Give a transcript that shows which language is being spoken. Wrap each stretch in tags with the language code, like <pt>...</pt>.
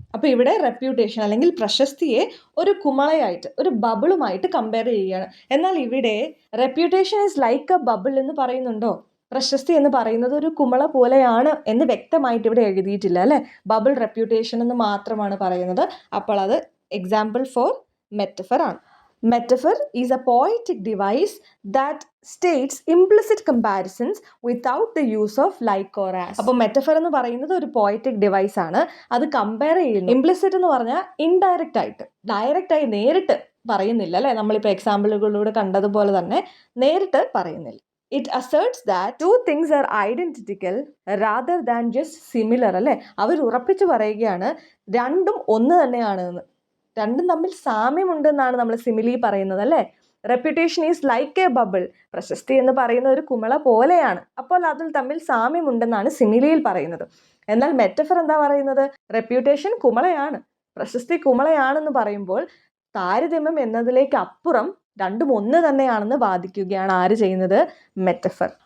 <ml>അപ്പോൾ ഇവിടെ റെപ്യൂട്ടേഷൻ അല്ലെങ്കിൽ പ്രശസ്തിയെ ഒരു കുമളയായിട്ട് ഒരു ബബിളുമായിട്ട് കമ്പയർ ചെയ്യുകയാണ്. എന്നാൽ ഇവിടെ</ml> <en>reputation is like a bubble</en> <ml>എന്ന് പറയുന്നുണ്ടോ? പ്രശസ്തി എന്ന് പറയുന്നത് ഒരു കുമള പോലെയാണ് എന്ന് വ്യക്തമായിട്ട് ഇവിടെ എഴുതിയിട്ടില്ല അല്ലെ. ബബിൾ റെപ്യൂട്ടേഷൻ എന്ന് മാത്രമാണ് പറയുന്നത്. അപ്പോൾ അത്</ml> <en>example for metaphor</en> <ml>ആണ്.</ml> <en>Metaphor is a poetic device that states implicit comparisons without the use of like or as.</en> <ml>അപ്പോൾ മെറ്റഫർ എന്ന് പറയുന്നത് ഒരു പോയറ്റിക് ഡിവൈസ് ആണ്. അത് കമ്പയർ ചെയ്യുന്നു. ഇംപ്ലിസിറ്റ് എന്ന് പറഞ്ഞാൽ ഇൻഡയറക്റ്റ് ആയിട്ട്, ഡയറക്റ്റ് ആയി നേരിട്ട് പറയുന്നില്ല അല്ലെ. നമ്മളിപ്പോൾ എക്സാമ്പിളുകളിലൂടെ കണ്ടതുപോലെ തന്നെ നേരിട്ട് പറയുന്നില്ല.</ml> <en>It asserts that 2 things are identical rather than just similar അല്ലെ.</en> <ml>അവർ ഉറപ്പിച്ചു പറയുകയാണ് രണ്ടും ഒന്ന് തന്നെയാണ് എന്ന്. രണ്ടും തമ്മിൽ സാമ്യമുണ്ടെന്നാണ് നമ്മൾ സിമിലി പറയുന്നത് അല്ലേ.</ml> <en>Reputation is like a bubble.</en> <ml>പ്രശസ്തി എന്ന് പറയുന്ന ഒരു കുമള പോലെയാണ്. അപ്പോൾ അതിൽ തമ്മിൽ സാമ്യമുണ്ടെന്നാണ് സിമിലിയിൽ പറയുന്നത്. എന്നാൽ മെറ്റഫർ എന്താ പറയുന്നത്? റെപ്യൂട്ടേഷൻ കുമളയാണ്, പ്രശസ്തി കുമളയാണെന്ന് പറയുമ്പോൾ താരതമ്യം എന്നതിലേക്ക് അപ്പുറം രണ്ടും ഒന്ന് തന്നെയാണെന്ന് വാദിക്കുകയാണ് ആര് ചെയ്യുന്നത്? മെറ്റഫർ.</ml>